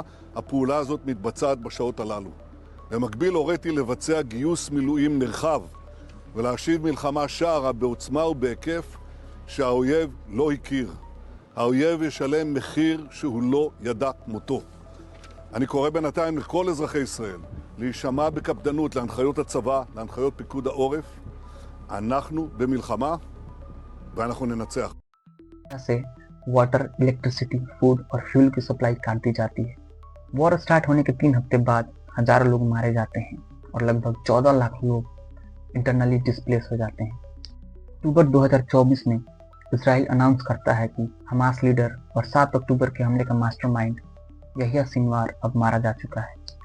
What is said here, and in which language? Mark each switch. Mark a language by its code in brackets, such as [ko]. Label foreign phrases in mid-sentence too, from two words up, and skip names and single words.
[he] הפעולה הזאת מתבצעת בשעות הללו. במקביל הוריתי לבצע גיוס מילואים נרחב ולהשיב מלחמה שערה בעוצמה ובהיקף שהאויב לא הכיר. האויב ישלם מחיר שהוא לא ידע כמותו. אני קורא בינתיים לכל אזרחי ישראל להישמע בקפדנות להנחיות הצבא, להנחיות פיקוד העורף. אנחנו במלחמה ואנחנו ननצח। [hi] से [en] water, electricity, food [hi] और फ्यूल की सप्लाई काट दी जाती है। [en] war start [hi] होने के 3 हफ्ते बाद हजारों लोग मारे जाते हैं और लगभग 14 लाख लोग [en] internally displace [hi] हो जाते हैं। अक्टूबर 2024 में इजराइल अनाउंस करता है कि हमास लीडर और 7 अक्टूबर के हमले का मास्टरमाइंड यहिया सिनवार अब मारा जा चुका है।